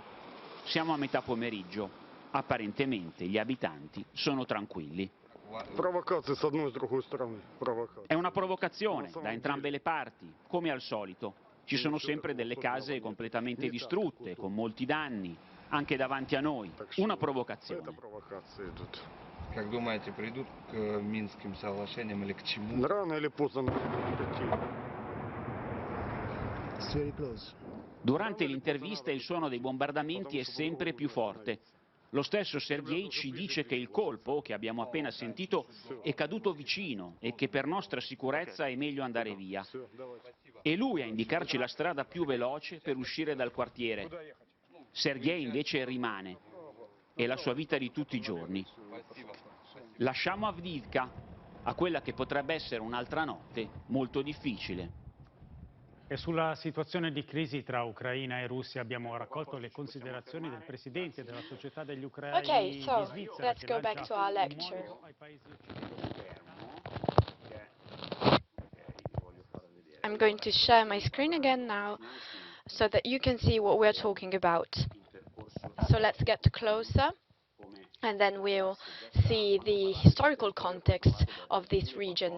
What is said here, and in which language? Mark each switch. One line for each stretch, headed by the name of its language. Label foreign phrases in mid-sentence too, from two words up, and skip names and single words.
Italian: Siamo a metà pomeriggio. Apparentemente gli abitanti sono tranquilli. È una provocazione da entrambe le parti, come al solito. Ci sono sempre delle case completamente distrutte, con molti danni, anche davanti a noi. Una provocazione.
Russian: Как думаете, придут к Минским соглашениям или к чему? Рано или поздно.
Italian: Durante l'intervista il suono dei bombardamenti è sempre più forte. Lo stesso Sergei ci dice che il colpo, che abbiamo appena sentito, è caduto vicino e che per nostra sicurezza è meglio andare via. È lui a indicarci la strada più veloce per uscire dal quartiere. Sergei invece rimane. È la sua vita di tutti i giorni. Lasciamo Avdiivka a quella che potrebbe essere un'altra notte molto difficile. E sulla situazione di crisi tra Ucraina e Russia abbiamo raccolto le considerazioni del presidente della società degli ucraini
English: Okay, so
Italian: di Svizzera.
English: let's go back to our lecture. I'm going to share my screen again now so that you can see what we're talking about. So let's get closer and then we'll see the historical context of this region.